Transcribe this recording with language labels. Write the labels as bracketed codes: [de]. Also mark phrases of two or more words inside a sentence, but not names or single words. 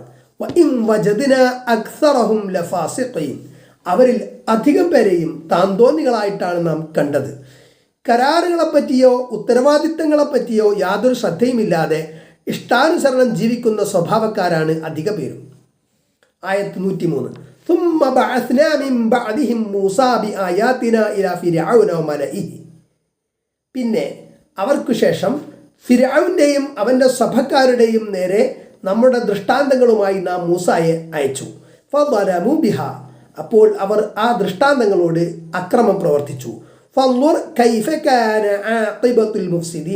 [ar] وإن وجدنا أكثرهم لفاسقين. [ml] അവരിൽ അധികം പേരെയും താന്തോന്നികളായിട്ടാണ് നാം കണ്ടത്. കരാറുകളെപ്പറ്റിയോ ഉത്തരവാദിത്തങ്ങളെപ്പറ്റിയോ യാതൊരു ശ്രദ്ധയുമില്ലാതെ ഇഷ്ടാനുസരണം ജീവിക്കുന്ന സ്വഭാവക്കാരാണ് അധിക പേരും. ആയത്ത് 103. [ar] ثم بعثنا من بعدهم موسى بآياتنا إلى فرعون وملئه. [ml] പിന്നെ അവർക്കു ശേഷം ഫിർഔന്റെയും അവൻ്റെ സഭക്കാരുടെയും നേരെ നമ്മുടെ ദൃഷ്ടാന്തങ്ങളുമായി നാം മൂസായെ അയച്ചു. [ar] فظلموا بها. [ml] അപ്പോൾ അവർ ആ ദൃഷ്ടാന്തങ്ങളോട് അക്രമം പ്രവർത്തിച്ചു. [ar] فانظر كيف كان عاقبة المفسدين.